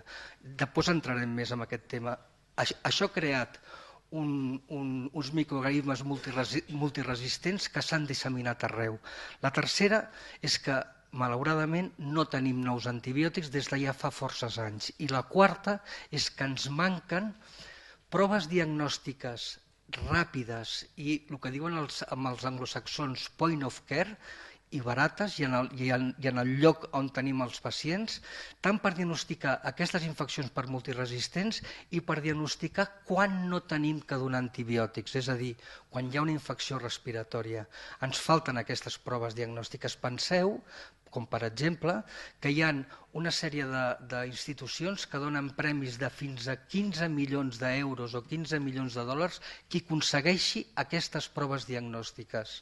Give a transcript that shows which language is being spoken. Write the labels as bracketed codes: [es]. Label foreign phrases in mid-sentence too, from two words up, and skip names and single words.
[ca] Després entrarem més en aquest tema. Això ha creat uns microorganismes multiresistents que s'han disseminat arreu. La tercera és que, malauradament, no tenim nous antibiòtics des de ja fa forces anys. I la quarta és que ens manquen proves diagnòstiques ràpides i el que diuen els anglosaxons [en] point of care, [ca] i barates, i en el lloc on tenim els pacients, tant per diagnosticar aquestes infeccions per multiresistents i per diagnosticar quan no tenim que donar antibiòtics, és a dir, quan hi ha una infecció respiratòria. Ens falten aquestes proves diagnòstiques. Penseu, com per exemple, que hi ha una sèrie d'institucions que donen premis de fins a 15 milions d'euros o 15 milions de dòlars qui aconsegueixi aquestes proves diagnòstiques.